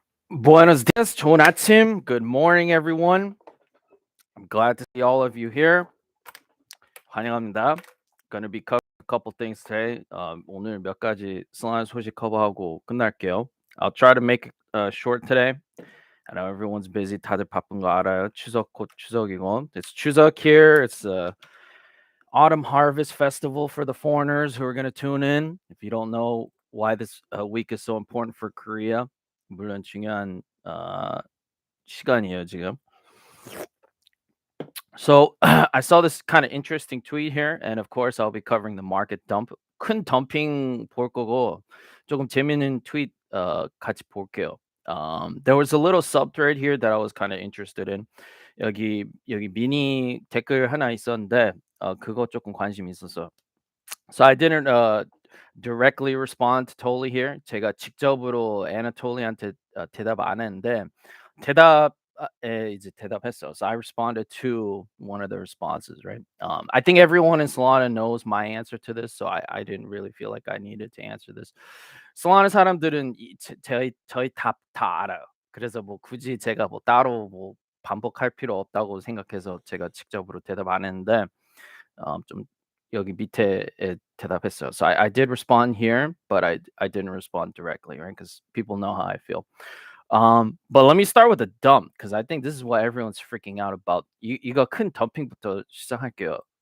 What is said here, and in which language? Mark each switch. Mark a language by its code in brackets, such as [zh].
[es] Buenos dias, [ko] 좋은 아침. [en] Good morning, everyone. I'm glad to see all of you here. [ko] 환영합니다. [en] Gonna be covering a couple things today. [ko] 오늘 몇 가지 슬라임 소식 커버하고 끝날게요. [en] I'll try to make it short today. I know everyone's busy. [ko] 다들 바쁜 거 알아요. 추석 곧 추석이고. [en] It's 추석 here. It's the autumn harvest festival for the foreigners who are going to tune in. If you don't know why this week is so important for Korea, [ko] 물론 중요한 시간이에요 지금. [en] So I saw this kind of interesting tweet here, and of course I'll be covering the market dump. [ko] 큰 덤핑 볼 거고 조금 재밌는 tweet 같이 볼게요. [en] There was a little subthread here that I was kind of interested in. [ko] 여기 미니 댓글 하나 있었는데 그거 조금 관심이 있었어. [en] So I didn't directly respond to Tolly here. [ko] 제가 직접으로 Anatoly한테 대답 안 했는데 대답에 이제 대답했어. [en] So I responded to one of the responses, right? I think everyone in Solana knows my answer to this, so I didn't really feel like I needed to answer this. [ko] Solana 사람들은 저희 다 알아요. 그래서 뭐 굳이 제가 뭐 따로 뭐 반복할 필요 없다고 생각해서 제가 직접으로 대답 안 했는데 좀 여기 밑에 대답했어요. [en] So I did respond here, but I didn't respond directly, right? Because people know how I feel. But let me start with the dump because I think this is what everyone's freaking out about. [ko] 이거 큰 덤핑부터 시작할게요.